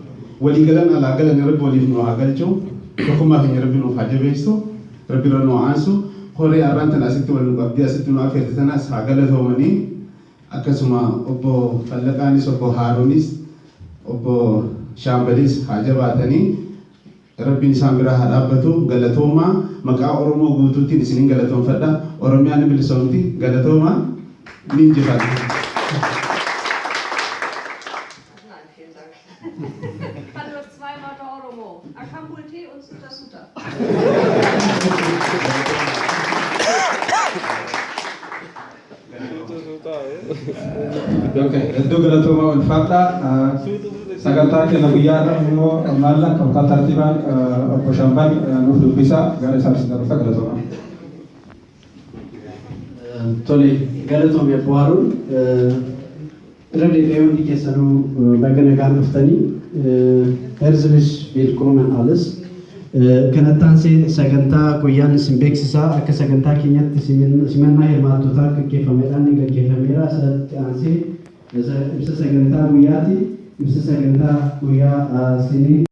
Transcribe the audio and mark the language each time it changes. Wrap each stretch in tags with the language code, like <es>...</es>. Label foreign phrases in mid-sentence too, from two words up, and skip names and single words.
<om>walii galan alaa galan rabbi waliif nuuf haa galchu tokkummaa keenya rabbi nuuf haa jabeessu rabbi irra nuuf aansu horee arraan tana asitti wal nu qabdee asitti nu affeerte tanas haa galatoomanii akkasuma obbo Fallaqaanis obbo Haaruunis obbo Shaambalis haa jabaatanii rabbiin isaan biraa haa dhaabbatu galatoomaa maqaa Oromoo guutuutiin isiniin galatoonfadha Oromiyaan bilisoomti galatoomaa ni injifadha.</om> <de>Kann nur zwei Wörter Oromo.</de> <om>Akambulte und Suta Suta. Okay, hedduu galatooma ulfaadha. Sagantaa keenya guyyaadha immoo maalla kan tartiibaan obbo Shambal nuuf dubbisa gara isaatti dabarsa galatooma. Tole galatoom Obbo Haaruun irra deebi'ee hundi keessanuu baga nagaan dhuftanii</om> <de>herzlich willkommen alles.</de> <om>Kanattaan sagantaa guyyaan isin beeksisaa akka sagantaa keenyatti simannaa hirmaattotaa gaggeeffameedhaan ni gaggeeffameera. Asirratti aansee ibsa sagantaa guyyaati. Ibsa sagantaa guyyaa isinii</om>